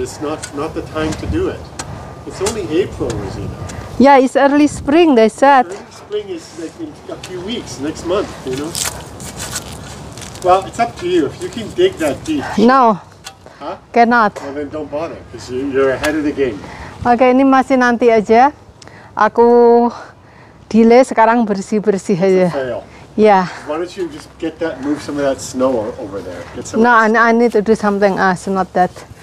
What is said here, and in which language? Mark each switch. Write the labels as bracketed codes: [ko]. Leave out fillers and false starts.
[en] It's not the time to do it. It's only April, Rosina. Yeah, it's early spring, they said. Early spring is like in a few weeks, next month, you know. Well, it's up to you. If you can dig that deep, No, huh? cannot. Well, then don't bother, because you're ahead of the game. [id] Oke, ini masih nanti aja. Aku delay sekarang bersih-bersih aja. [en] Fail. Yeah. Why don't you just move some of that snow over there? Get some. No, I need to do something else, not that.